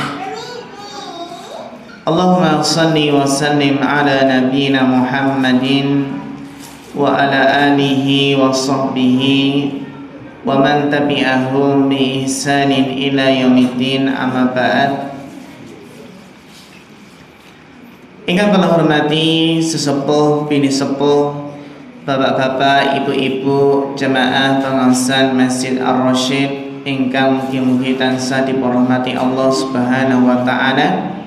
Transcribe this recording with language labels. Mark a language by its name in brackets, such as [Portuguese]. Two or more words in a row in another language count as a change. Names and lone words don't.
[Arabic] اللهم صل وسلم على نبينا محمد وعلى آله وصحبه ومن تبعهم بإحسان إلى يوم الدين، أما بعد. [Javanese] Ingkang kula hormati sesepuh bini sepuh, bapak-bapak, ibu-ibu, jemaah pengawasan Masjid Ar-Rasyid ingkang mugi-mugi tansah dipormati Allah [Arabic] سبحانه وتعالى.